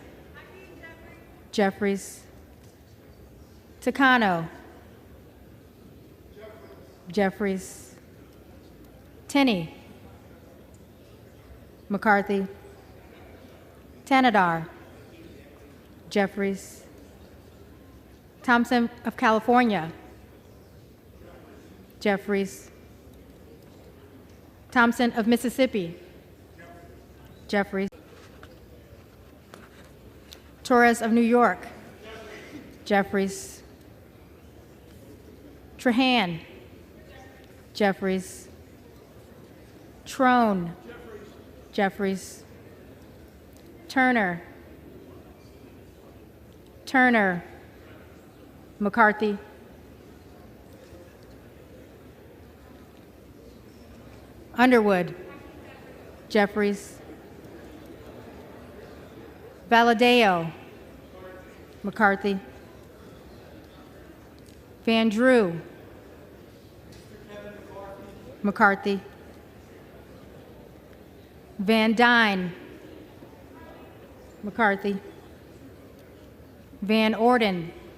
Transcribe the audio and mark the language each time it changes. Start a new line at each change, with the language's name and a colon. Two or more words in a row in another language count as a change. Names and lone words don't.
English: Jeffries. Takano. Jeffries. Tenney. McCarthy. Tanadar. Jeffries. Thompson of California. Jeffries. Thompson of Mississippi. Jeffries. Torres of New York. Jeffries. Trahan. Jeffries. Trone. Jeffries. Turner. Turner. McCarthy. Underwood. Jeffries. Valadeo. McCarthy. Van Drew. McCarthy. Van Dyne. McCarthy. Van Orden.